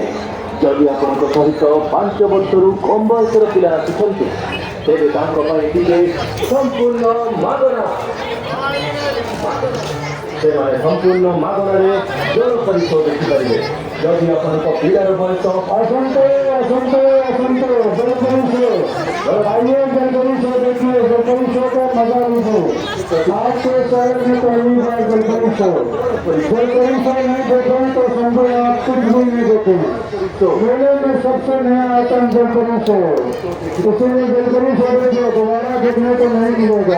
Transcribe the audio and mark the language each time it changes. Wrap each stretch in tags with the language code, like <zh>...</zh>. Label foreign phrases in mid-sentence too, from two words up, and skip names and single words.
<or>ଯଦି ଆପଣଙ୍କ ସହିତ 5 ବର୍ଷରୁ କମ୍ ବୟସର ପିଲା ଆସୁଛନ୍ତି ତେବେ ତାଙ୍କ ପାଇଁ ଟିକେ ସମ୍ପୂର୍ଣ୍ଣ ମାଗଣା। ସେମାନେ ସମ୍ପୂର୍ଣ୍ଣ ମାଗଣାରେ ଜଳ ପରିଶୋଧ ଦେଖିପାରିବେ। ଯଦି ଆପଣଙ୍କ ପିଲାର ବୟସ ଆସନ୍ତୁ ଆସନ୍ତୁ ଆସନ୍ତୁ ଜଳ ପରିଶୋଧ</or> <hi>आइए जल परिशोध देखिए जल परिशोध का मजा लीजिए। आपके शहर में पहली बार जल परिशोध नहीं देखें तो समझो आप कुछ भी नहीं देखें। मेले में सबसे नया आता है जल परिशोध, इसीलिए जल परिशोध जो दोबारा देखने को नहीं मिलेगा।</hi>